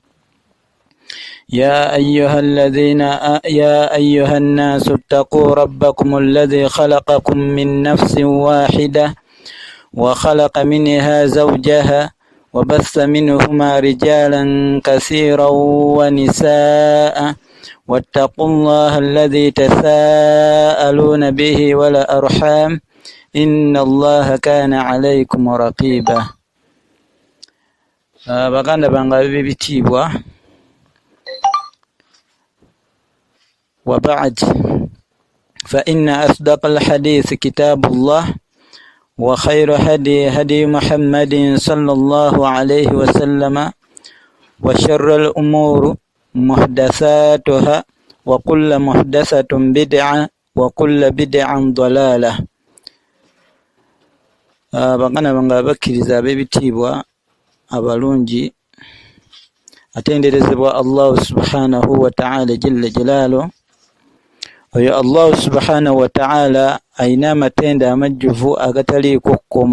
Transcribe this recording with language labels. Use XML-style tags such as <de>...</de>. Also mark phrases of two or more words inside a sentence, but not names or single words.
<ar>يا أيها الناس اتقوا ربكم الذي خلقكم من نفس واحدة وخلق منها زوجها وبث منهما رجالا كثيرا ونساء واتقوا الله الذي تساءلون به والأرحام إن الله كان عليكم رقيبا.</ar> <lg>baganda bange b'ebitiibwa</lg> <ar>وبعد فإن أصدق الحديث كتاب الله وخير هدي محمد صلى الله عليه وسلم وشر الأمور محدثاتها وكل محدثة بدعة وكل بدعة ضلالة.</ar> <lg>bagana bange abakkiriza ab'ebitiibwa abalungi atenderezebwa Allah</lg> <ar>سبحانه وتعالى جل جلاله.</ar> <lg>Oyo</lg> <ar>الله سبحانه وتعالى</ar> <lg>ayina amatenda amajjuvu agataliiko kkomo.</lg>